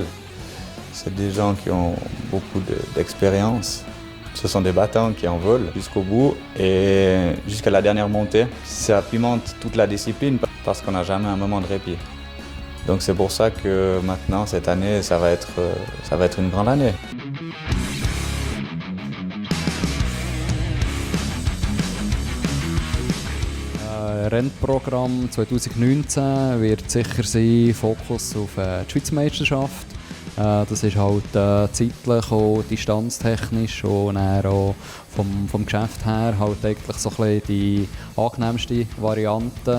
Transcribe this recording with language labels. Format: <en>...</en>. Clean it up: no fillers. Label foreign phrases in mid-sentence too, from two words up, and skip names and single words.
<fr>C'est des gens qui ont beaucoup d'expérience. Ce sont des battants qui en veulent jusqu'au bout et jusqu'à la dernière montée. Ça pimente toute la discipline parce qu'on n'a jamais un moment de répit. Donc c'est pour ça que maintenant, cette année, ça va être une grande année.</fr> <de>Rennprogramm 2019 wird sicher sein Fokus auf die Schweizer Meisterschaft. Das ist halt zeitlich und distanztechnisch und auch vom Geschäft her halt eigentlich so ein bisschen die angenehmste Variante.</de>